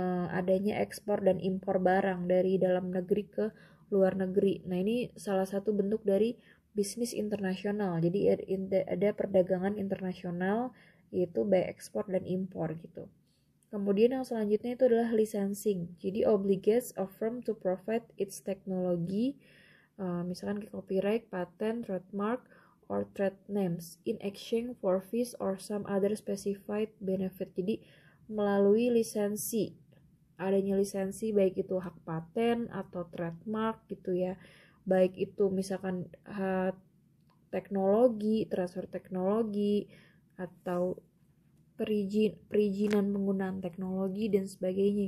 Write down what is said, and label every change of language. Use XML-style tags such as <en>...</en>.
<id>Adanya ekspor dan impor barang dari dalam negeri ke luar negeri. Nah ini salah satu bentuk dari bisnis internasional. Jadi ada perdagangan internasional yaitu by ekspor dan impor gitu. Kemudian yang selanjutnya itu adalah licensing. Jadi</id> <en>obligates a firm to provide its technology,</en> <id>misalkan</id> <en>copyright, patent, trademark, or trade names in exchange for fees or some other specified benefit.</en> <id>Jadi melalui lisensi, adanya lisensi baik itu hak paten atau trademark gitu ya, baik itu misalkan teknologi, transfer teknologi, atau perizinan penggunaan teknologi dan sebagainya.</id>